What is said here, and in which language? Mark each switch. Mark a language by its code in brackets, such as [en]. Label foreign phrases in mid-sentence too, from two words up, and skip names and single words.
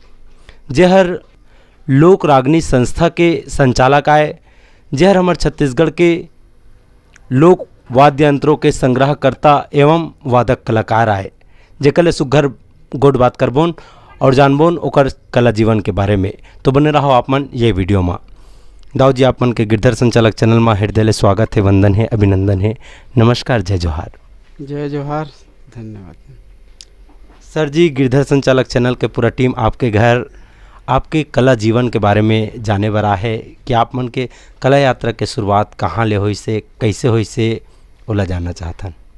[hne] जेहर लोक रागनी संस्था के संचालक आए, जेहर हमारे छत्तीसगढ़ के लोक वाद्य यंत्रों के संग्रहकर्ता एवं वादक कलाकार आए, जेकर ले सुघर गोड बात करबोन और जानबोन ओकर कला जीवन के बारे में। तो बने रहो आप मन ये वीडियो में। दाऊ जी, आप मन के गिरधर संचालक चैनल में हृदय ले स्वागत है, वंदन है, अभिनंदन है, नमस्कार, जय जोहार। जय जोहार, धन्यवाद सर जी। गिरधर संचालक चैनल के पूरा टीम आपके घर आपके कला जीवन के बारे में जाने बरा है कि आप मन के कला यात्रा के शुरुआत कहाँ ले हुई से, कैसे हुई से, ओला जानना चाहतन।